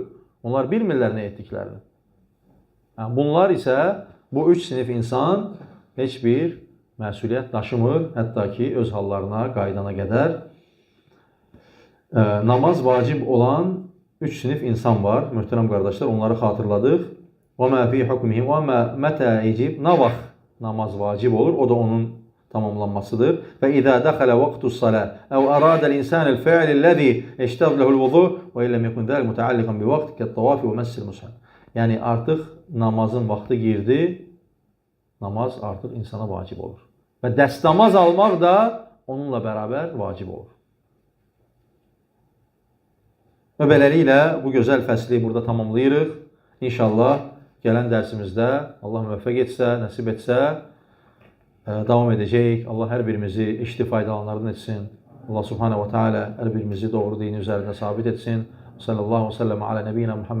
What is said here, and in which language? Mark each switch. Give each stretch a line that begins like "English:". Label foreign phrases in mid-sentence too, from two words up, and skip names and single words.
Azerbaijani: Onlar bilmirlər nə etdiklərini. Yəni, bunlar isə, bu 3 sinif insan heç bir məsuliyyət daşımır, hətta ki, öz hallarına, qaydana qədər. Namaz vacib olan 3 sinif insan var, möhtərəm qardaşlar, onları xatırladıq.
Arabic: وَمَا فِي حُكْمِهِ وَمَا مَتَى يَجِبْ
Azerbaijani: Nə vaxt namaz vacib olur, o da onun tamamlanmasıdır.
Arabic: فَإِذَا دَخَلَ وَقْتُ الصَّلَاةِ أَوْ أَرَادَ الْإِنسَانِ الْفَعْلِ الَّذِي اِشْتَرْ لَهُ الْوُضُوءُ وَإِلَّمْ يَكُنْ ذَلِكَ مُتَعَلِّقًا بِوَقْتِ كَالطَّوَافِ وَمَسِّ الْمُصْحَفِ
Azerbaijani: Yəni artıq namazın vaxtı girdi, namaz artıq insana vacib olur. Və dəstəmaz almaq da onunla bərabər vacib olur. Və beləliklə bu gözəl fəsli burada tamamlayırıq. İnşallah gələn dərsimizdə Allah müvəffəq etsə, nəsib etsə davam edəcəyik. Allah hər birimizi eşitib faydalanlardan etsin. Allah
Arabic: سبحانه وتعالى
Azerbaijani: hər birimizi doğru dini üzərində sabit etsin.
Arabic: صلى الله عليه وسلم على نبينا محمد.